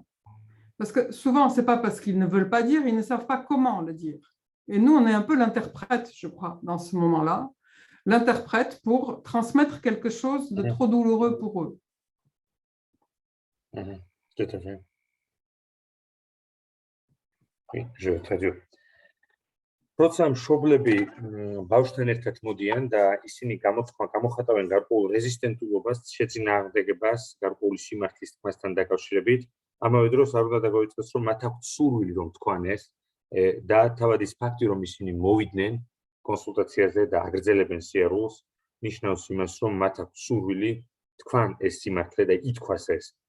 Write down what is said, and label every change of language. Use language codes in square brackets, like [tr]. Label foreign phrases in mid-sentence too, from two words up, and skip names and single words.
[fr] Parce que souvent, ce n'est pas parce qu'ils ne veulent pas dire, ils ne savent pas comment le dire. Et nous, on est un peu l'interprète, je crois, dans ce moment-là, l'interprète pour transmettre quelque chose de trop douloureux pour eux. Tout à fait. Oui, je vais traduire. [ka] როცა მშობლები ბავშვთან ერთად მოდიან და ისინი გამოხატავენ გარკვეულ რეზისტენტულობას, შეწინააღმდეგებას, გარკვეული სიმართლის თქმასთან დაკავშირებით, ამავე დროს არ უნდა დაგვიწყოს, რომ მათ აქვთ სურვილი რომ თქვან ეს და თავად ის ფაქტი, რომ ისინი მოვიდნენ კონსულტაციაზე და აგრძელებენ სიარულს, ნიშნავს იმას, რომ მათ აქვთ სურვილი თქვან ეს სიმართლე და ითქვას ეს.